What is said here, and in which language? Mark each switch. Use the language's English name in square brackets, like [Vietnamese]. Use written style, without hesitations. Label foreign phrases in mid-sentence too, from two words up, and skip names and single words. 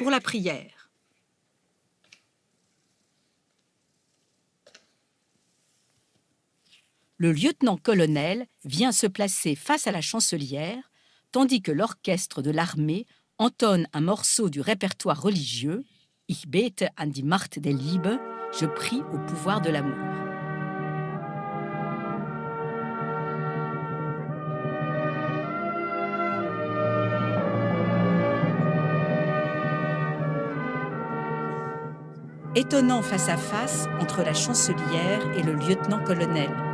[French] pour la prière. Le lieutenant-colonel vient se placer face à la chancelière, tandis que l'orchestre de l'armée entonne un morceau du répertoire religieux « [German] Ich bete an die Macht der Liebe [French] » « Je prie au pouvoir de l'amour ». Étonnant face-à-face entre la chancelière et le lieutenant-colonel.